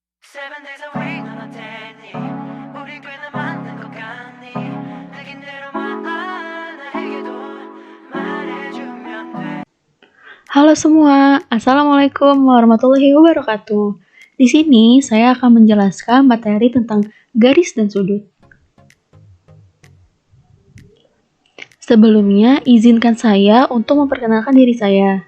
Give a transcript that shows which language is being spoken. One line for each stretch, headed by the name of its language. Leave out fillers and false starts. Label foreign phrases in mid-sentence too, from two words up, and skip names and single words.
English: Seven days a week on a daily
Korean: 우리 꽤나 만난 것 같니 느낀 대로만 나에게도 말해주면 돼.
Indonesian: Halo semua,
Arabic: السلام عليكم ورحمة الله وبركاته.
Indonesian: Di sini saya akan menjelaskan materi tentang garis dan sudut. Sebelumnya, izinkan saya untuk memperkenalkan diri saya.